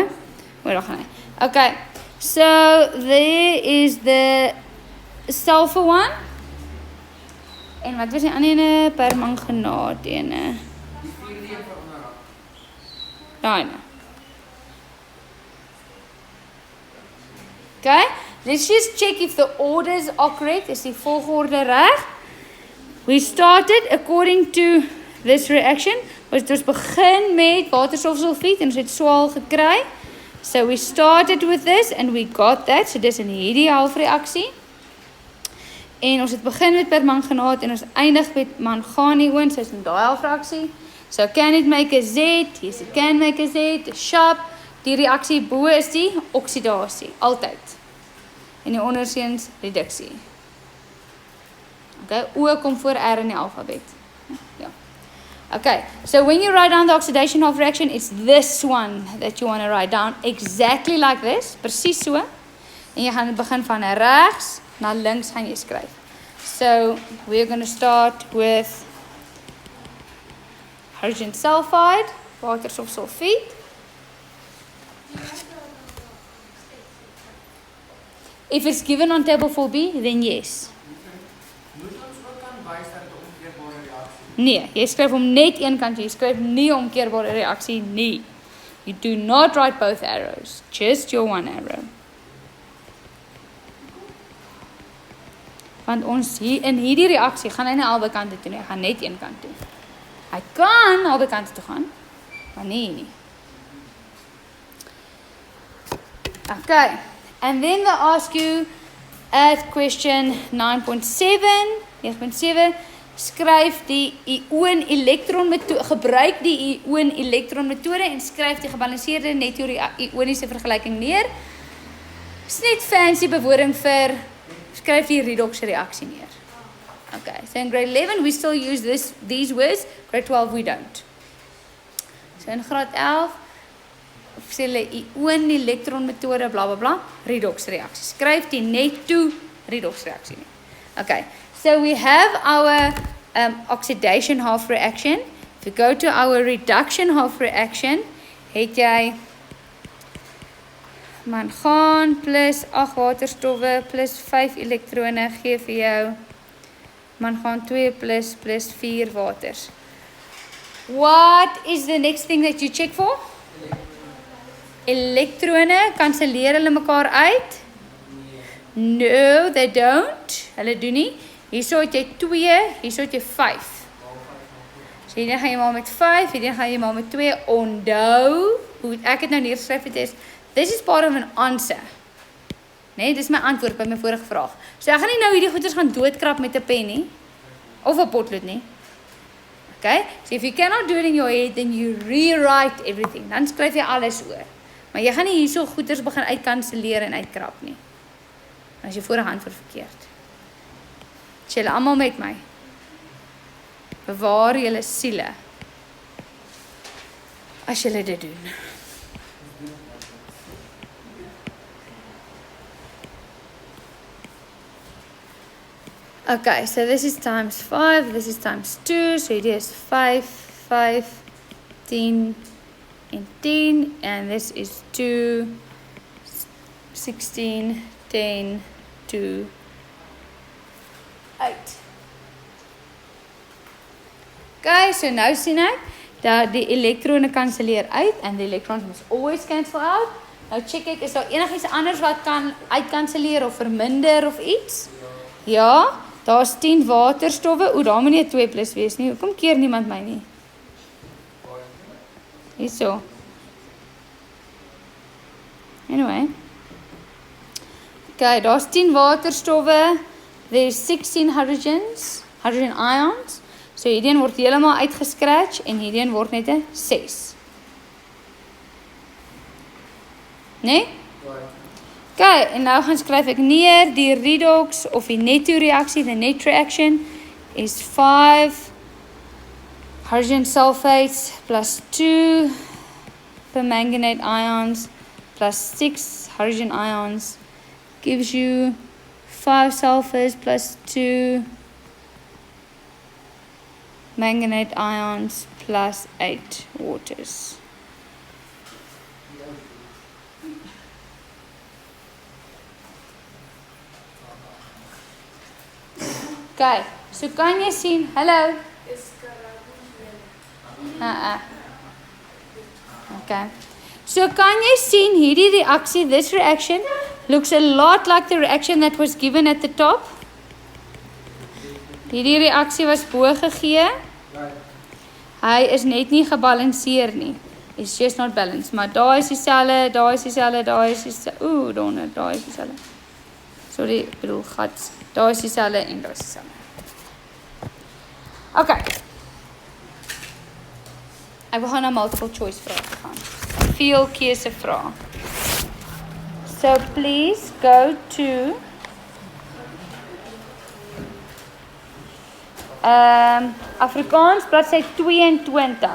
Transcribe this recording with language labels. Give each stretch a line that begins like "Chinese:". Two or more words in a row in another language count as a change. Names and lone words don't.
English: Okay, so there is the sulfur one.
Afrikaans: En wat was die ander ene? Permanganaat ene. Daai ene.
English: Okay, let's just check if the orders are correct.
Afrikaans: Is die volgorde reg?
English: We started according to this reaction.
Afrikaans: Ons begin met waterstofsulfiet en ons het swaal gekry.
English: So we started with this and we got that.
Afrikaans: So dis in hierdie halfreaksie. En ons het begin met permanganaat en ons eindig met manganion, so is in daai halfreaksie.
English: So can it make a Z? Yes, it can make a Z. Sharp.
Afrikaans: Die reaksie bo is die oksidasie, altyd. En die onderseuns reduksie. Okay, O kom voor R in die alfabet. Ja.
English: Okay, so when you write down the oxidation half reaction, it's this one that you want to write down exactly like this,
Afrikaans: presies so. En jy gaan begin van regs na links gaan jy skryf.
English: So we're going to start with hydrogen sulfide, waterstofsulfiet. If it's given on table 4b, then yes.
Afrikaans: Nee, jy skryf hom net een kant, jy skryf nie omkeerbare reaksie nie.
English: You do not write both arrows, just your one arrow.
Afrikaans: Want ons hier in hierdie reaksie gaan hy nie albei kante toe nie, hy gaan net een kant toe. Hy kan albei kante toe gaan, maar nie. Okay, and then they ask you at question 9.7, skryf die ion-elektron metode, gebruik die ion-elektron metode en skryf die gebalanseerde netto-ioniese vergelyking neer. Dis net fancy bewoording vir skryf die redox reaksie neer.
English: Okay, so in grade 11 we still use these words, grade 12 we don't.
Afrikaans: So in graad 11 sê hulle ion-elektron metode bla bla bla, redox reaksie. Skryf die netto redox reaksie neer.
English: Okay, so we have our oxidation half reaction. If you go to our reduction half reaction,
Afrikaans: het jy mangaan plus 8 waterstowwe plus 5 elektrone gee vir jou mangaan 2 plus 4 waters.
English: What is the next thing that you check for?
Afrikaans: Elektrone, kanselleer hulle mekaar uit?
English: No, they don't.
Afrikaans: Hulle doen nie. Hierso het jy 2, hierso het jy 5. So hierdie gaan jy maar met 5, hierdie gaan jy maar met 2. Onthou, hoe ek het nou neergeskryf het is,
English: this is part of an answer.
Afrikaans: Nee, dis my antwoord by my vorige vraag. So ek gaan nie nou hierdie goeders gaan doodkrap met 'n pen nie of 'n potlood nie. Okay?
English: So if you cannot do it in your head, then you rewrite everything.
Afrikaans: Dan skryf jy alles oor. Maar jy gaan nie hierso goeders begin uitkanselleer en uitkrap nie. As jy vorige antwoord verkeerd. Is julle almal met my? Bewaar julle siele. As julle dit doen.
English: Okay, so this is times 5, this is times 2, so it is 5, 5, 10, and 10, and this is 2, 16, 10, 2, 8.
Afrikaans: Okay, so nou sien ek dat die elektrone kanselleer uit,
English: and the electrons must always cancel out.
Afrikaans: Nou check ek, is daar enigiets anders wat kan uitkanselleer of verminder of iets? Ja, daar is 10 waterstowwe. O, daar moet nie 2 plus wees nie. Hoekom keer niemand my nie? Hierso. Anyway. Okay, daar is 10 waterstowwe.
English: There's 16 hydrogens, hydrogen ions.
Afrikaans: So hierdie een word helemaal uitgescratch en hierdie een word net 'n 6. Nee? Okay, en nou gaan skryf ek neer die redox of die netto reaksie,
English: the net reaction is 5 hydrogen sulfates plus 2 permanganate ions plus 6 hydrogen ions gives you 5 sulfurs plus 2 manganate ions plus 8 waters.
Afrikaans: Okay, so kan jy sien, hallo? Okay. So kan jy sien hierdie reaksie,
English: this reaction looks a lot like the reaction that was given at the top.
Afrikaans: Hierdie reaksie was bo gegee. Hy is net nie gebalanseer nie.
English: It's just not balanced.
Afrikaans: Maar daar is dieselfde, daar is dieselfde, daar is dieselfde. Ooh, donder, daar is dieselfde. Sorry, ek bedoel gat. Daar is dieselfde en daar is dieselfde. Okay. Ek wil gaan na
English: multiple choice
Afrikaans: vrae gaan. Veel keuse vrae.
English: So please go to Afrikaans bladsy 22.